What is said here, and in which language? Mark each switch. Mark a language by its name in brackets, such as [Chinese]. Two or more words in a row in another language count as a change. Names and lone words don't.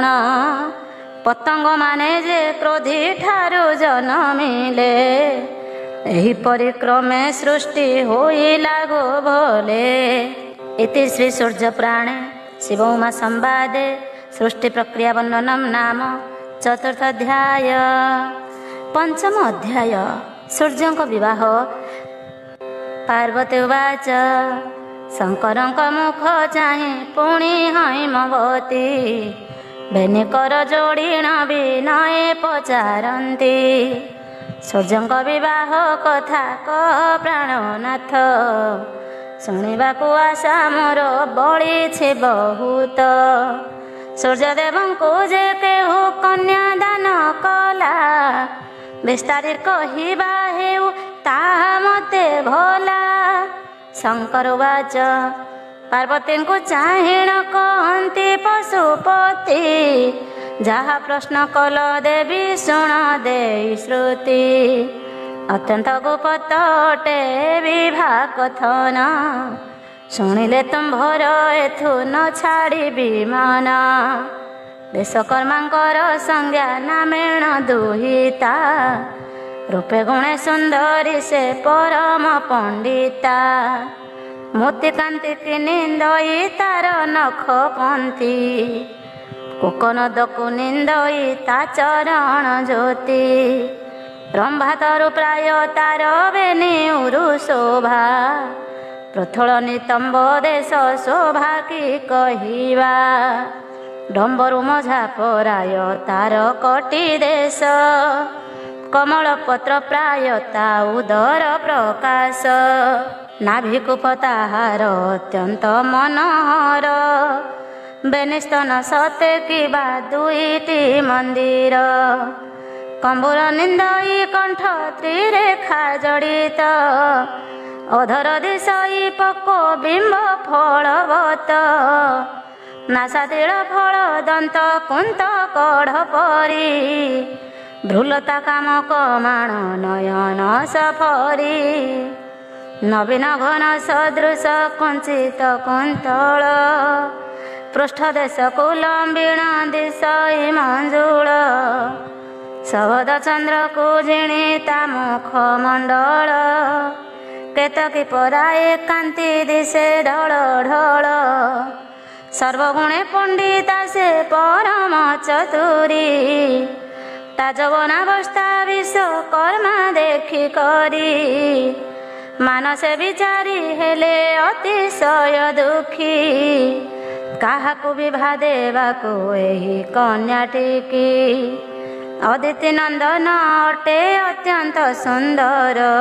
[Odia] ପତଙ୍ଗ ମାନେ ଯେ କ୍ରୋଧି ଠାରୁ ଜନମିଲେ। ଏହିପରି କ୍ରମେ ସୃଷ୍ଟି ହୋଇଲା ଗୋ ଭଲେ। ଇତି ଶ୍ରୀ ସୂର୍ଯ୍ୟ ପୁରାଣେ ଶିବ ଉମା ସମ୍ବାଦେ ସୃଷ୍ଟି ପ୍ରକ୍ରିୟା ବର୍ଣ୍ଣନମ୍ ନାମ ଚତୁର୍ଥ ଅଧ୍ୟାୟ। ପଞ୍ଚମ ଅଧ୍ୟାୟ ସୂର୍ଯ୍ୟଙ୍କ ବିବାହ। ପାର୍ବତୀ ଉବାଚ ଶଙ୍କରଙ୍କ ମୁଖ ଚାହିଁ ପୁଣି ହୈମବତୀ ବେନିକର ଯୋଡ଼ିଣ ବିନୟେ ପଚାରନ୍ତି ସୂର୍ଯ୍ୟଙ୍କ ବିବାହ କଥା କହ ପ୍ରାଣନାଥ ଶୁଣିବାକୁ ଆଶା ମୋର ବଳିଛି ବହୁତ ସୂର୍ଯ୍ୟଦେବଙ୍କୁ ଯେ କେହୁ କନ୍ୟା ଦାନ କଲା ବିସ୍ତାରି କହିବା ହେଉ ତାହା ମତେ ଭଲା। ଶଙ୍କର ଉବାଚ ପାର୍ବତୀ କୁ ଚାହିଁଣ କହନ୍ତି ପଶୁପତି ଯାହା ପ୍ରଶ୍ନ କଲ ଦେବୀ ଶୁଣ ଦେ ଶ୍ରୁତି ଅତ୍ୟନ୍ତ ଗୁପ୍ତ ଅଟେ ବିଭା କଥନ ଶୁଣିଲେ ତୁମ୍ଭର ଏଥୁ ନ ଛାଡ଼ିବି ମନ ବିଶ୍ୱକର୍ମାଙ୍କର ସଂଜ୍ଞା ନାମେଣ ଦୁହିତା ରୂପେ ଗୁଣେ ସୁନ୍ଦରୀ ସେ ପରମ ପଣ୍ଡିତା ମୋତି କାନ୍ତି କି ନିନ୍ଦଇ ତାର ନଖ ପନ୍ତି କୁକନଦକୁ ନିନ୍ଦଇ ତା ଚରଣ ଜ୍ୟୋତି ରମ୍ଭା ତରୁ ପ୍ରାୟ ତାର ବେନିଉରୁ ଶୋଭା ପ୍ରଥଳ ନିତମ୍ବ ଦେଶ ଶୋଭା କି କହିବା ଡମ୍ବରୁ ମଝା ପରାୟ ତାର କଟି ଦେଶ କମଳ ପତ୍ର ପ୍ରାୟ ତା ଉଦର ପ୍ରକାଶ ନାଭିକୂପ ତାହାର ଅତ୍ୟନ୍ତ ମନୋହର ବେନିସ୍ତନ ସତେ କିବା ଦୁଇଟି ମନ୍ଦିର କମ୍ବୁର ନିନ୍ଦଇ କଣ୍ଠ ତ୍ରିରେଖା ଜଡ଼ିତ ଅଧର ଦିଶଇ ପକ୍ୱ ବିମ୍ବ ଫଳବତ ନାସାତିଳ ଫଳ ଦନ୍ତ କୁନ୍ଦ କଢ଼ ପରି ଭ୍ରୂଲତା କାମ କମାଣ ନୟନ ସଫରୀ ନବୀନ ଘନ ସଦୃଶ କୁଞ୍ଚିତ କୁନ୍ତଳ ପୃଷ୍ଠଦେଶ କୁଲମ୍ବିଣ ଦିଶଇ ମଞ୍ଜୁଳ ସବଦ ଚନ୍ଦ୍ର କୁ ଜିଣିତା ମୁଖ ମଣ୍ଡଳ କେତକୀ ପରାଏ କାନ୍ତି ଦିଶେ ଢଳ ଢଳ ସର୍ବଗୁଣେ ପଣ୍ଡିତା ସେ ପରମ ଚତୁରୀ ତାଜବନାବସ୍ଥା ବିଶ୍ୱକର୍ମା ଦେଖି କରି ମାନସେ ବିଚାରି ହେଲେ ଅତିଶୟ ଦୁଃଖୀ କାହାକୁ ବିଭା ଦେବାକୁ ଏହି କନ୍ୟାଟିକି ଅଦିତି ନନ୍ଦନ ଅଟେ ଅତ୍ୟନ୍ତ ସୁନ୍ଦର